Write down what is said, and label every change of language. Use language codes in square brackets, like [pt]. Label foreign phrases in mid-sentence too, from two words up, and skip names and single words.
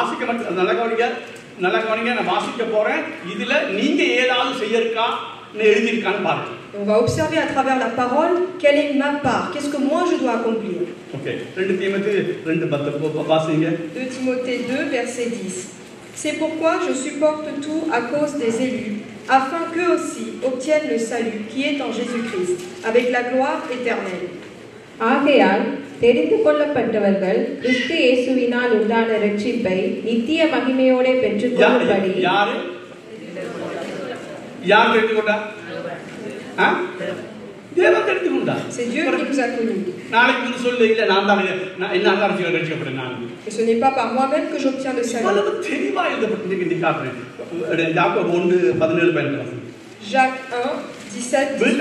[fr] On va observer à travers la parole quelle est ma part, qu'est-ce que moi je dois accomplir. 2 Timothée 2, verset 10. C'est pourquoi je supporte tout à cause des élus, afin qu'eux aussi obtiennent le salut qui est en Jésus-Christ, avec la gloire éternelle. [ta] ஆகையால் தெரிந்து கொள்ளப்பட்டவர்கள் கிறிஸ்து இயேசுவினால் உண்டான இரட்சிப்பை நித்திய மகிமையோட பெற்றுக்கொள்ளும்படி [fr] C'est Dieu qui nous a connus. Et ce n'est pas par moi-même que j'obtiens le salut. Jacques 1, 17.